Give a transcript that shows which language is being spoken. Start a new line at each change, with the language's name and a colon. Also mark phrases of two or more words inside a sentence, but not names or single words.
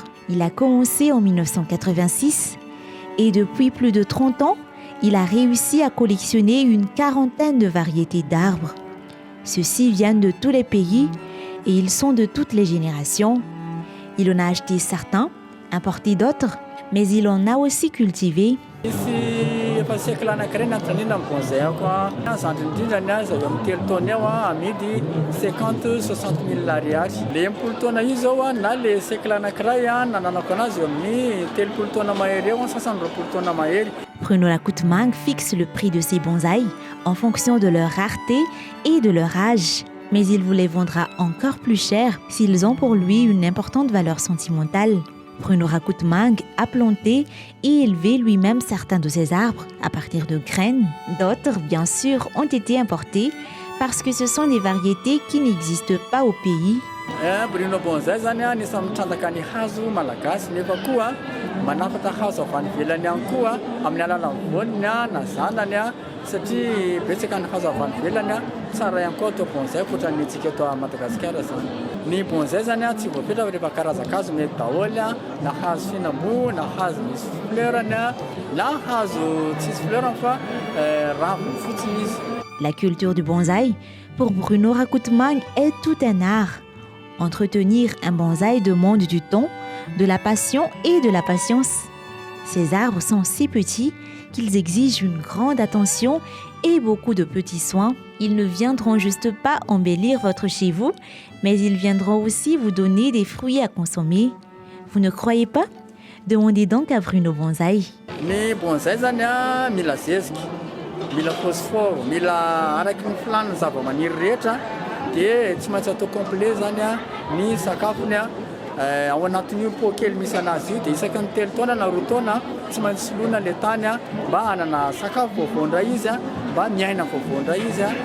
French: Il a commencé en 1986 et depuis plus de 30 ans, il a réussi à collectionner une quarantaine de variétés d'arbres. Ceux-ci viennent de tous les pays et ils sont de toutes les générations. Il en a acheté certains, importé d'autres, mais il en a aussi cultivé.
Malagasy: Efa siècle anankiray nanotranina amin'ny bonsaïako a zandry indrindrany a zay amin'ny telo taona eo a amidy 50-60 000 ariary. Le 80 taona io zao a na le siècle anankiray a nananako anazy eo amin'ny 30 taona mahery eo a 60 taona mahery.
French: Bruno Rakutmang fixe le prix de ses bonsaïs en fonction de leur rareté et de leur âge. Mais il vous les vendra encore plus cher s'ils ont pour lui une importante valeur sentimentale. Bruno Rakutmang a planté et élevé lui-même certains de ces arbres à partir de graines. D'autres, bien sûr, ont été importés parce que ce sont des variétés qui n'existent pas au pays.
Malagasy: Bruno Bonsaï zany a anisan'ny mitrandraka ny hazo malagasy nefa koa manafatra hazo avy any ivelany ihany koa amin'ny alalan'ny voaniny na zanany a satria betsaka ny hazo avy any ivelany a tsara ihany koa atao bonsaï ohatran'ny antsika eto Madagasikara zany. Ny bonsaï zany a tsy voapetraka rehefa karazan-kazo mety daholo a na hazo fihinam-boa na hazo misy fleurany a na hazo tsisy fleurany fa raviny fotsiny izy.
French: La culture du bonsaï, pour Bruno Rakutmang, est tout un art. Entretenir un bonsaï demande du temps, de la passion et de la patience. Ces arbres sont si petits qu'ils exigent une grande attention et beaucoup de petits soins. Ils ne viendront juste pas embellir votre chez vous, mais ils viendront aussi vous donner des fruits à consommer. Vous ne croyez pas? Demandez donc à Bruno Bonsaï.
Malagasy: Ny bonsaï zany a mila zeziky, mila phosphore, mila araky ny filaniny zava-maniry rehetra. Dia tsy maintsy atao complet zany a ny sakafony a ao anatin'io pot kely misy anazy io dia isaky ny 3 taona na 2 taona tsy maintsy soloina le tany a mba hanana sakafo vaovao izy a mba miaina vaovao izy a.